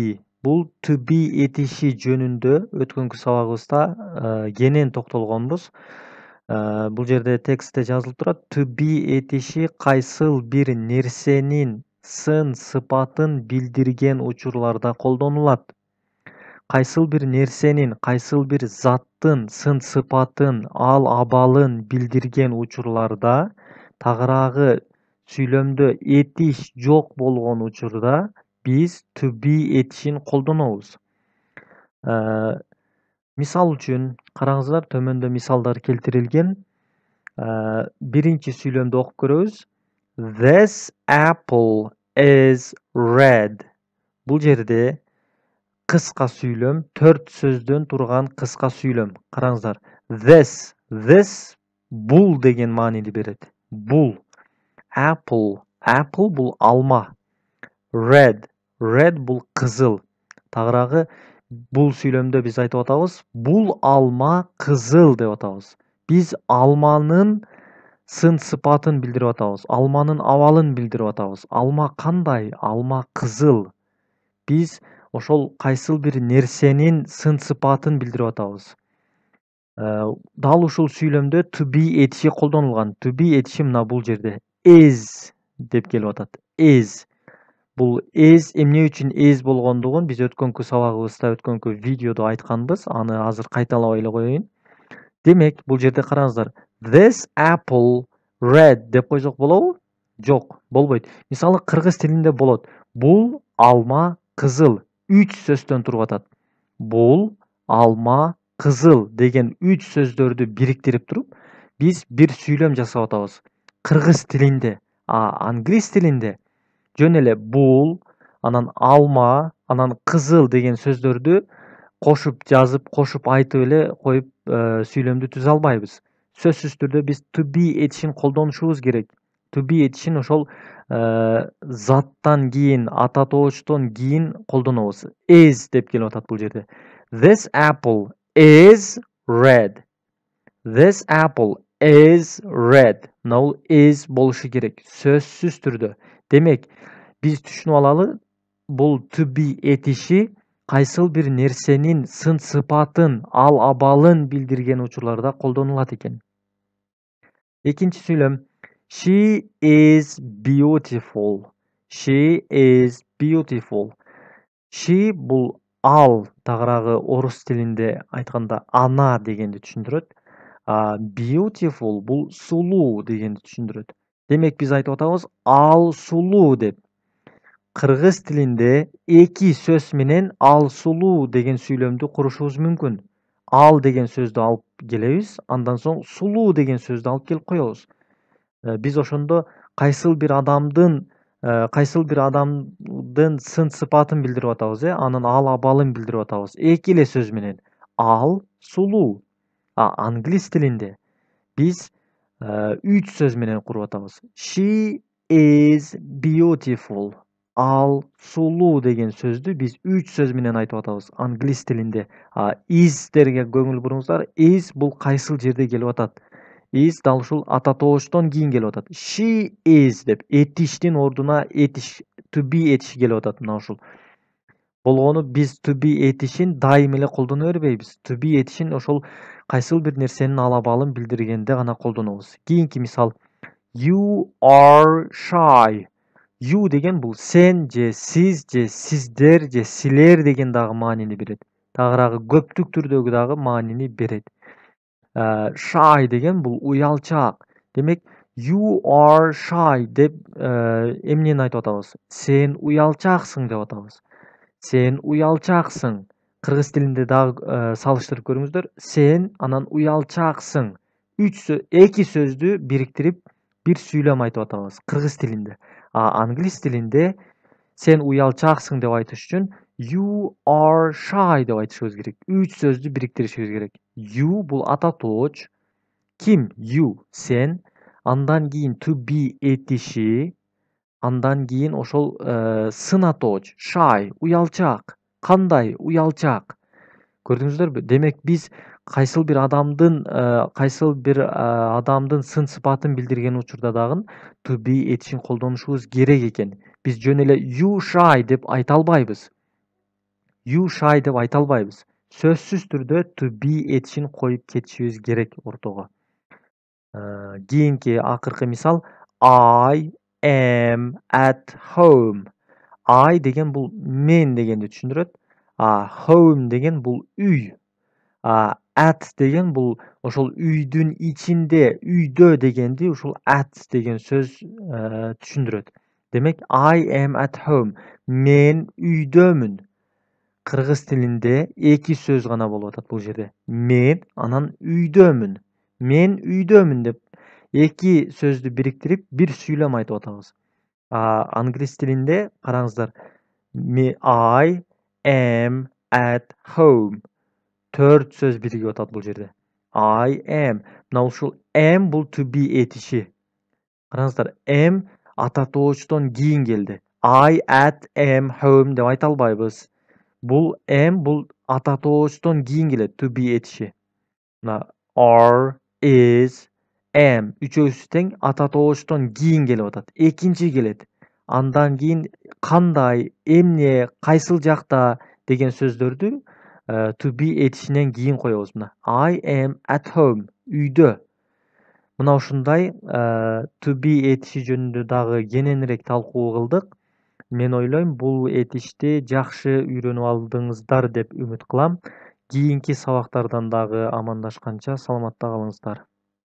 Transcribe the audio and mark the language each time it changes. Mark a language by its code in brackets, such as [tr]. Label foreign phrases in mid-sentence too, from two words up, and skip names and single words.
[ky] Бул [en] to be [ky] этиши жөнүндө өткөнкү сабагыбызда кенен токтолгонбуз. Бул жерде текстте жазылып турат. [en] To be [ky] этиши кайсыл бир нерсенин сын сыпатын билдирген учурларда колдонулат. Кайсыл бир нерсенин, кайсыл бир заттын сын сыпатын, ал абалын билдирген учурларда, тагыраагы сүйлөмдө этиш жок болгон учурда биз [en] to be [ky] этишин колдонобуз. Мисал үчүн, караңыздар, төмөндө мисалдар келтирилген. Биринчи сүйлөмдү окуп көрөбүз. [en] This apple is red. [ky] Бул жерде кыска сүйлөм, 4 сөздөн турган кыска сүйлөм. Караңыздар. This бул деген маанини берет. Бул. Apple бул алма. Red бул кызыл. Тагыраагы бул сүйлөмдө биз айтып атабыз, бул алма кызыл деп атабыз. Биз алманын сын сыпатын билдирип атабыз. Алманын абалын билдирип атабыз. Алма кандай? Алма кызыл. Биз ошол кайсыл бир нерсенин сын сыпатын билдирип атабыз. Дал ушул сүйлөмдө [en] to be [ky] этиши колдонулган. [en] To be [ky] этиши мына бул жерде is деп келип атат. Is. Бул is эмне үчүн is болгондугун биз өткөнкү сабагыбызда, өткөнкү видеодо айтканбыз. Аны азыр кайталабай эле коеюн. Демек, бул жерде караңыздар. [en] This apple red [ky] деп койсок болобу? Жок, болбойт. Мисалы, кыргыз тилинде болот. Бул алма кызыл. 3 сөздөн туруп атат. Бул алма кызыл деген 3 сөздөрдү бириктирип туруп, биз бир сүйлөм жасап атабыз. Кыргыз тилинде, англис тилинде жөн эле бул, анан алма, анан кызыл деген сөздөрдү кошуп жазып, кошуп айтып эле коюп сүйлөмдү түзө албайбыз. Сөзсүз түрдө биз [en] to be [ky] этишин колдонушубуз керек. [en] To be [ky] этишин ошол заттан кийин, ата тоочтон кийин колдонобуз. Is деп келип атат бул жерде. [en] This apple is red. This apple is red. [ky] Мына is болушу керек. Сөзсүз түрдө. Демек, биз түшүнүп алалы, бул [en] to be [ky] этиши кайсыл бир нерсенин сын сыпатын, ал абалын билдирген учурларда колдонулат экен. Экинчи сүйлөм. [en] She is beautiful. She is beautiful. [ky] She бул ал, тагыраагы орус тилинде айтканда ана дегенди түшүндүрөт. Beautiful бул сулуу дегенди түшүндүрөт. Демек, биз айтып атабыз ал сулуу деп. Кыргыз тилинде 2 сөз менен ал сулуу деген сүйлөмдү курушубуз мүмкүн. Ал деген сөздү алып келебиз, андан соң сулуу деген сөздү алып келип коебуз. Биз ошондо кайсыл бир адамдын сын сыпатын билдирип атабыз, анын ал абалын билдирип атабыз. 2 эле сөз менен. Ал сулуу. Англис тилинде биз 3 сөз менен куруп атабыз. [en] She is beautiful. [ky] Ал сулуу деген сөздү биз 3 сөз менен айтып атабыз. Англис тилинде. Is'терге көңүл буруңуздар. Is бул кайсыл жерде келип атат? Is дал ушул ата тоочтон кийин келип атат. [en] She is [ky] деп этиштин ордуна этиш, [en] to be [ky] этиши келип атат. Мына ушул. Болгону биз [en] to be [ky] этишин дайым эле колдоно бербейбиз. [en] To be [ky] этишин ошол кайсыл бир нерсенин ал абалын билдиргенде гана колдонобуз. Кийинки мисал. [en] You are shy. [ky] You деген бул сен же сиз же сиздер же силер деген дагы маанини берет. Тагыраагы көптүк түрдөгү дагы маанини берет. Shy деген бул уялчаак. Демек, [en] you are shy [ky] деп эмнени айтып атабыз? Сен уялчааксың деп атабыз. Сен уялчааксың. Кыргыз тилинде дагы салыштырып көрүңүздөр. Сен анан уялчааксың. 2 сөздү бириктирип Бир сүйлөм айтып атабыз кыргыз тилинде. Англис тилинде сен уялчааксың деп айтыш үчүн [en] you are shy [ky] деп айтышыбыз керек. Үч сөздү бириктиришибиз керек. You бул ата тооч. Kim? You. Sen. Андан кийин [en] to be [ky] этиши. Андан кийин ошол сын атооч. Shy. Уялчак. Кандай? Уялчак. Көрдүңүздөрбү? Демек биз кайсыл бир адамдын сын сыпатын билдирген учурда дагы [en] to be [ky] этишин колдонушубуз керек экен. Биз жөн эле [en] you shy [ky] деп айта албайбыз. [en] You shy [ky] деп айта албайбыз. Сөзсүз түрдө [en] to be [ky] этишин коюп кетишибиз керек ортого. Кийинки акыркы мисал [en] I am at home. [ky] I деген бул мен дегенди түшүндүрөт. Home деген бул үй. At деген бул ошол үйдүн ичинде, үйдө дегенди ушул at деген сөз түшүндүрөт. [en] Демек I am at home. [ky] Мен үйдөмүн. Кыргыз тилинде эки сөз гана болуп атат бул жерде. Мен анан үйдөмүн. Мен үйдөмүн деп эки сөздү бириктирип бир сүйлөм айтып атабыз. Англис тилинде караңыздар. [en] I am at home. [ky] 4 сөз биригип атат бул жерде. [en] I am. [ky] Мына ушул am бул [en] to be [ky] этиши. Караңыздар, am ата тоочтон кийин келди. [en] I at am home [ky] деп айта албайбыз. Бул am бул ата тоочтон кийин келет [en] to be [ky] этиши. Мына are, is, am үчөөсү тең ата тоочтон кийин келип атат. Экинчи келет. Андан кийин кандай, эмне, кайсыл жакта деген сөздөрдү [en] to be [ky] этишинен кийин коебуз. [en] Мына I am at home. [ky] Үйдө. Мына ушундай [en] to be [ky] этиши жөнүндө дагы кененирээк талкуу кылдык. Мен ойлойм, бул этишти жакшы үйрөнүп алдыңыздар деп үмүт кылам. Кийинки сабактардан дагы амандашканча саламатта калыңыздар.